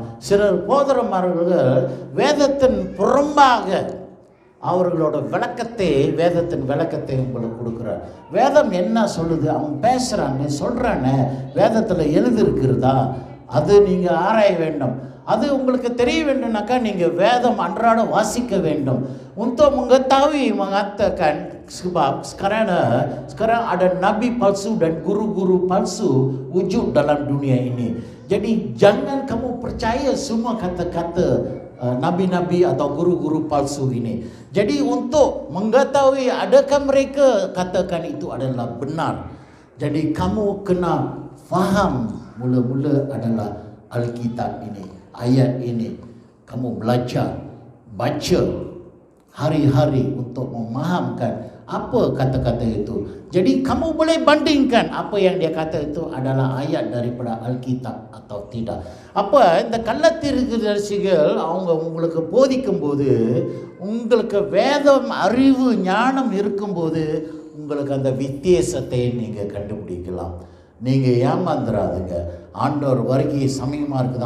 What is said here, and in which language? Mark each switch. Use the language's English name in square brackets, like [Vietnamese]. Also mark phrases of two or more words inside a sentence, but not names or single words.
[Tamil] சிலர் போதகமார்கள் வேதத்தின் புறம்பாக அவர்களோட வேதத்தின் விளக்கத்தை உங்களுக்கு கொடுக்குறார். வேதம் என்ன சொல்லுது, அவன் பேசுகிறான்னு சொல்கிறான்னு வேதத்தில் எழுதியிருக்கிறதா, அது நீங்கள் ஆராய வேண்டும். அது உங்களுக்கு தெரிய வேண்டும்னாக்கா நீங்கள் வேதம் அன்றாட வாசிக்க வேண்டும். [Malay] Untuk mengetahui mengatakan sebab sekarang ada nabi palsu dan guru-guru palsu wujud dalam dunia ini. Jadi jangan kamu percaya semua kata-kata nabi-nabi atau guru-guru palsu ini. Jadi untuk mengetahui adakah mereka katakan itu adalah benar, jadi kamu kena faham mula-mula adalah Alkitab ini, ayat ini. Kamu belajar, baca hari-hari untuk memahamkan apa kata-kata itu. Jadi kamu boleh bandingkan apa yang dia kata itu adalah ayat daripada Alkitab atau tidak. [Tamil] அப்போ இந்த கள்ளத்தீர்க்கதரிசிகள் அவங்க உங்களுக்கு போதிக்கும்போது, உங்களுக்கு வேதம் அறிவு ஞானம் இருக்கும்போது உங்களுக்கு அந்த வித்தியாசத்தை நீங்கள் கண்டுபிடிக்கலாம். நீங்கள் ஏமாந்துடாதுங்க. ஆண்டவர் வருகை சமயமாக இருக்குது.